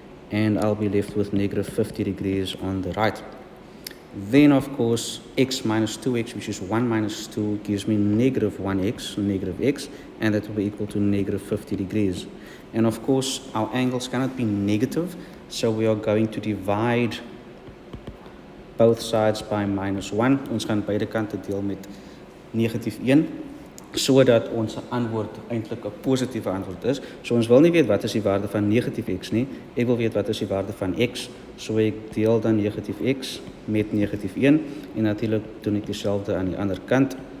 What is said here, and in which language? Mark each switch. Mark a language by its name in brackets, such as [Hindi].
[English] And I'll be left with negative 50 degrees on the right. Then, of course, x minus 2x, which is 1 minus 2, gives me negative 1x, negative x, and that will be equal to negative 50 degrees. And, of course, our angles cannot be negative, so we are going to divide both sides by minus 1. [Afrikaans] Ons gaan beide kante deel met negatief 1, sodat ons antwoord eintlik 'n positiewe antwoord is. So ons wil nie weet wat is die waarde van negatief x nie. Ek wil weet wat is die waarde van x. So ek deel dan negatief x met negatief 1 en natuurlik doen ek dieselfde aan die ander kant.